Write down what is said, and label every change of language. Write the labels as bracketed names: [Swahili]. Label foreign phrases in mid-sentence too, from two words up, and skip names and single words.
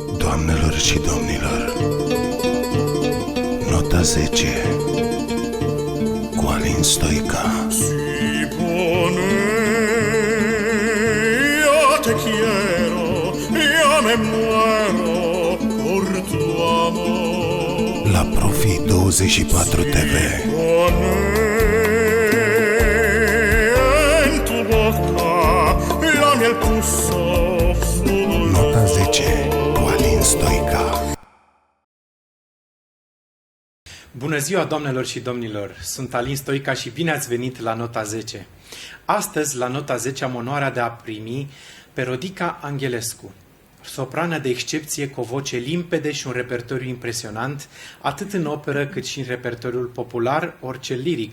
[Romanian] Doamnelor și domnilor, nota 10 cu Alin Stoica. [Spanish] Sipone, yo te quiero, yo me muero por tu amor. La Profi 24 TV. Sipone, en tu boca, la miel puso su dolor. [Romanian] Nota 10 cu Alin Stoica. Bună ziua, doamnelor și domnilor! Sunt Alin Stoica și bine ați venit la Nota 10. Astăzi, la Nota 10, am onoarea de a primi pe Rodica Anghelescu, soprană de excepție cu o voce limpede și un repertoriu impresionant, atât în operă cât și în repertoriul popular, orice liric.